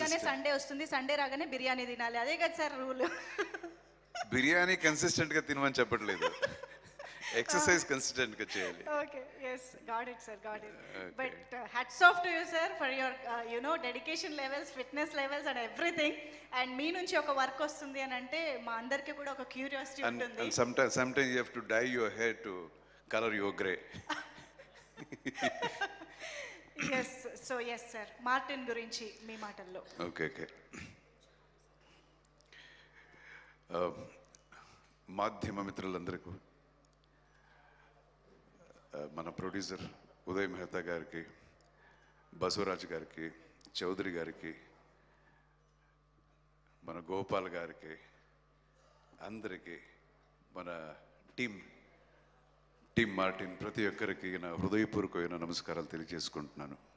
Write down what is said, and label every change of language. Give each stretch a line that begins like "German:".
Telugu: Sunday వస్తుంది, Sunday రాగానే బిర్యానీ తినాలి, అదే కదా సార్ రూల్. బిర్యానీ కన్సిస్టెంట్గా తినమని చెప్పట్లేదు, ఎక్సర్సైజ్ కన్సిస్టెంట్గా చేయాలి.
English: Okay, yes, got it sir, got it. But hats off to you sir for your dedication levels, fitness levels and everything.
Telugu: And మీ నుంచి ఒక వర్క్ వస్తుంది అని అంటే మా అందరికీ కూడా ఒక క్యూరియాసిటీ ఉంటుంది.
English: And sometimes you have to dye your hair to color your gray. Yes, so yes sir,
Telugu: Martin గురించి మీ మాటల్లో. ఓకే. మాధ్యమ మిత్రులందరికీ, మన ప్రొడ్యూసర్ ఉదయ్ మెహతా గారికి, బసవరాజ్ గారికి, చౌదరి గారికి, మన గోపాల్ గారికి, అందరికీ, మన టీమ్ మార్టిన్ ప్రతి ఒక్కరికి నా హృదయపూర్వకమైన నమస్కారాలు తెలియజేసుకుంటున్నాను.